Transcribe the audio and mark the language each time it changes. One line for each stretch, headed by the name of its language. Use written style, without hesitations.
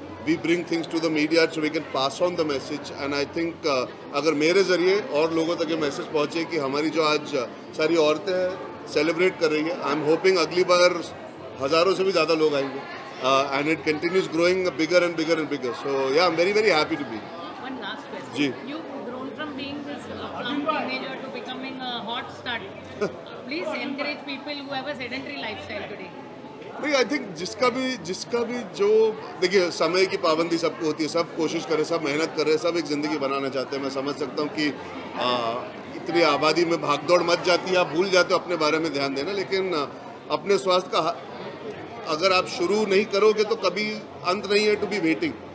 English: We bring things to the media so we can pass on the message, and I think
Hindi: अगर मेरे ज़रिए और लोगों तक ये मैसेज पहुँचे कि हमारी जो आज सारी औरतें हैं सेलिब्रेट कर रही हैं,
English: I am hoping
Hindi: अगली बार हज़ारों से भी ज़्यादा लोग आएंगे.
English: And it continues growing bigger and bigger and bigger. So yeah, I'm very very happy to be. One last question.
Hindi: Ji.
English: You've grown from being this plump teenager to becoming a hot stud. Please encourage people who have a sedentary lifestyle today.
Hindi: भाई I think जिसका भी जो देखिए समय की पाबंदी सबको होती है, सब कोशिश कर रहे, सब मेहनत कर रहे, सब एक ज़िंदगी बनाना चाहते हैं. मैं समझ सकता हूँ कि इतनी आबादी में भागदौड़ मच जाती है, आप भूल जाते हो अपने बारे में ध्यान देना. लेकिन अपने स्वास्थ्य का अगर आप शुरू नहीं करोगे तो कभी अंत नहीं है
English: To be waiting.